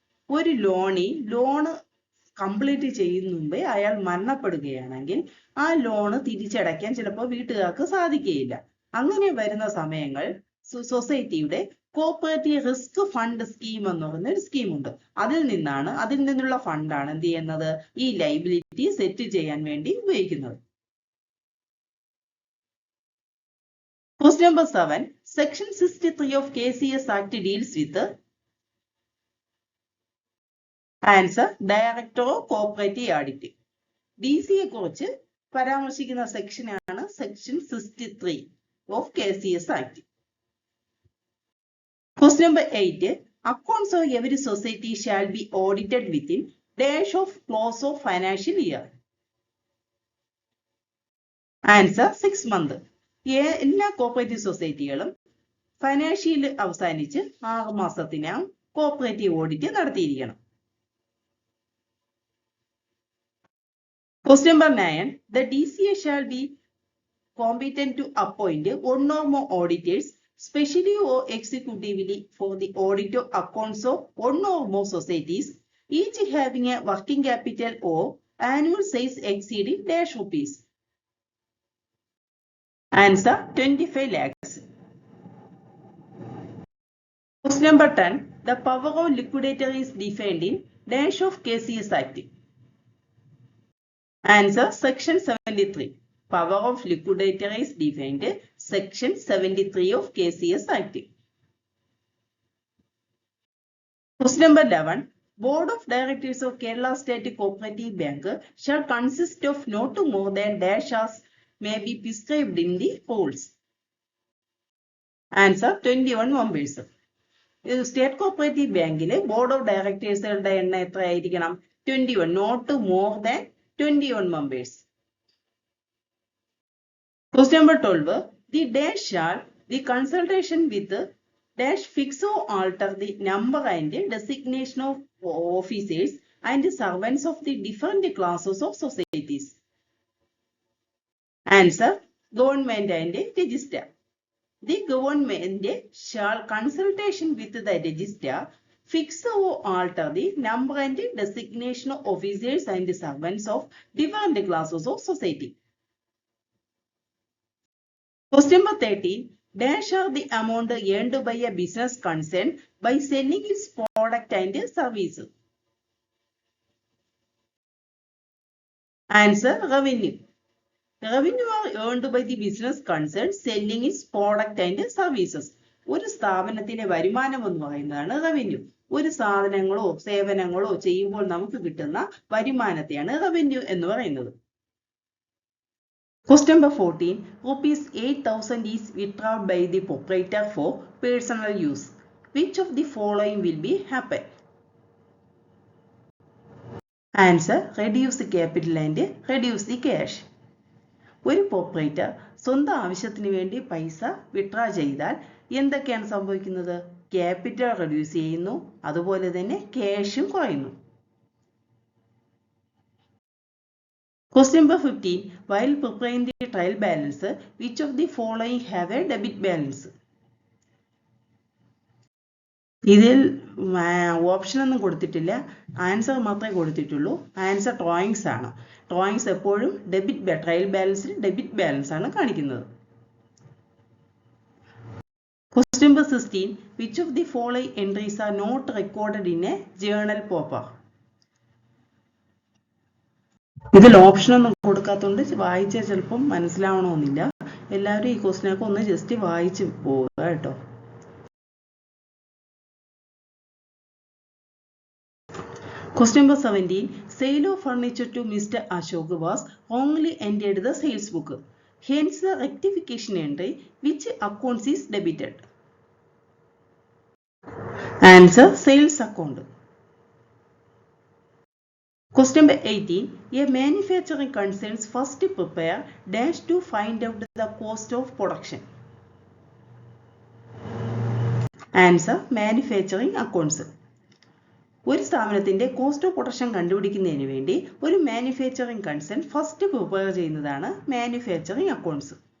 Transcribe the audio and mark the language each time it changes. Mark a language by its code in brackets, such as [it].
[ml] ഒരു loan complete ചെയ്യുന്ന മുമ്പേ അയാൾ മരണപ്പെടുകയാണെങ്കിൽ ആ ലോണ് തിരിച്ചടയ്ക്കാൻ ചിലപ്പോൾ വീട്ടുകാർക്ക് സാധിക്കുകയില്ല. അങ്ങനെ വരുന്ന സമയങ്ങൾ സൊസൈറ്റിയുടെ കോപ്പറേറ്റീവ് റിസ്ക് ഫണ്ട് സ്കീം എന്ന് പറയുന്ന ഒരു സ്കീമുണ്ട്. അതിൽ നിന്നുള്ള ഫണ്ടാണ് എന്ത് ചെയ്യുന്നത്? ഈ ലൈബിലിറ്റി സെറ്റ് ചെയ്യാൻ വേണ്ടി ഉപയോഗിക്കുന്നത്. [en] Question number 7. Section 63 of KCS Act deals with? Answer Director of Cooperative Audit. [ml] DCയെ കുറിച്ച് പരാമർശിക്കുന്ന സെക്ഷനാണ് section 63 of KCS Act. [en] Question number 8. Accounts of every society shall be audited within dash of close of financial year. Answer 6 months. [ml] എല്ലാ cooperative സൊസൈറ്റികളും financial അവസാനിച്ച് 6 മാസത്തിനകം cooperative audit നടത്തിയിരിക്കണം. [en] Question number 9. The DCA shall be competent to appoint one or more auditors specially or executively for the audit of accounts of one or more societies, each having a working capital or annual size exceeding dash rupees. Answer 25 lakhs. Question number 10. The power of liquidator is defined in dash of KCS Act. Answer section 73. Power of liquidator is defined section 73 of KCS Act. Question number 11. Board of Directors of Kerala State Cooperative Bank shall consist of not more than dash as may be prescribed in the rules. Answer 21 members. [ml] State cooperative ബാങ്കിലെ board of ഡയറക്ടേഴ്സുകളുടെ എണ്ണം എത്രയായിരിക്കണം? [en] 21, not more than 21 members. Question number 12. The dash shall the consultation with dash fix or alter the number and designation of officers and servants of the different classes of societies. Answer: government and register. The government shall consultation with the register fix or alter the number and designation of officers and servants of different classes of society. Question number 13. Dash are the amount earned by a business concern by selling its product and services. Answer: revenue. Revenue are earned by the business concern selling its product and services. [ml] ഒരു സ്ഥാപനത്തിന്റെ വരുമാനം എന്ന് പറയുന്നതാണ് revenue. ഒരു സാധനങ്ങളോ സേവനങ്ങളോ ചെയ്യുമ്പോൾ നമുക്ക് കിട്ടുന്ന വരുമാനത്തെയാണ് revenue എന്ന് പറയുന്നത്. [en] Question number 14. Rupees 8,000 is withdrawn by the proprietor for personal use. Which of the following will be happen? Answer: reduce the capital and reduce the cash. [ml] ഒരു proprietor സ്വന്തം ആവശ്യത്തിന് വേണ്ടി പൈസ വിഡ്രാ ചെയ്താൽ എന്തൊക്കെയാണ് സംഭവിക്കുന്നത്? ക്യാപിറ്റൽ റെഡ്യൂസ് ചെയ്യുന്നു, അതുപോലെ തന്നെ ക്യാഷും കുറയുന്നു. [en] Question number 15. While preparing the trial balance, which of the following have a debit balance? [ml] ഇതിൽ ഓപ്ഷൻ ഒന്നും കൊടുത്തിട്ടില്ല, ആൻസർ മാത്രമേ കൊടുത്തിട്ടുള്ളൂ. ആൻസർ ഡ്രോയിങ്സ് ആണ്. ഡ്രോയിങ്സ് എപ്പോഴും ട്രയൽ ബാലൻസിൽ ഡെബിറ്റ് ബാലൻസ് ആണ് കാണിക്കുന്നത്. [en] Question number 16. Which of the following entries are not recorded in a journal paper? [ml] ഇതിൽ ഓപ്ഷൻ ഒന്നും കൊടുക്കാത്തതുകൊണ്ട് വായിച്ചാൽ ചിലപ്പം മനസ്സിലാവണമെന്നില്ല. എല്ലാവരും ഈ ക്വസ്റ്റിനൊക്കെ ഒന്ന് ജസ്റ്റ് വായിച്ച് പോവുക കേട്ടോ. [en] Question number 17. Sale of furniture to Mr. Ashok was wrongly entered the sales book. Hence the rectification entry, which accounts is debited? Answer: sales account. Question number 18. A manufacturing concerns first prepare dash to find out the cost of production. Answer: manufacturing accounts. [ml] ഒരു സ്ഥാപനത്തിന്റെ cost of production കണ്ടുപിടിക്കുന്നതിന് വേണ്ടി ഒരു manufacturing concern first prepare ചെയ്യുന്നതാണ് manufacturing accounts.